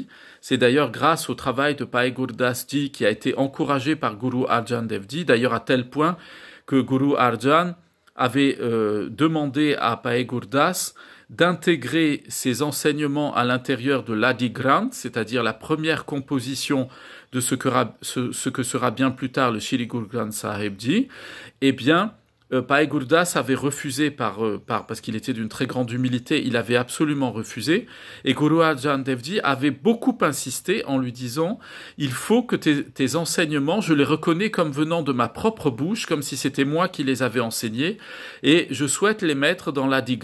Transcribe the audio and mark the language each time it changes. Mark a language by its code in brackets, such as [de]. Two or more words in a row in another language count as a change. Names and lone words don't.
[fr] C'est d'ailleurs grâce au travail de Bhai Gurdas Ji qui a été encouragé par Guru Arjan Dev Ji, d'ailleurs à tel point que Guru Arjan avait demandé à Bhai Gurdas d'intégrer ses enseignements à l'intérieur de l'Adi Granth, c'est-à-dire la première composition de ce que sera bien plus tard le Shri Guru Granth Sahib Ji. Eh bien, Bhai Gurdas avait refusé parce qu'il était d'une très grande humilité, il avait absolument refusé, et Guru Arjan Dev Ji avait beaucoup insisté en lui disant « Il faut que tes enseignements, je les reconnais comme venant de ma propre bouche, comme si c'était moi qui les avais enseignés, et je souhaite les mettre dans l'Adi Granth.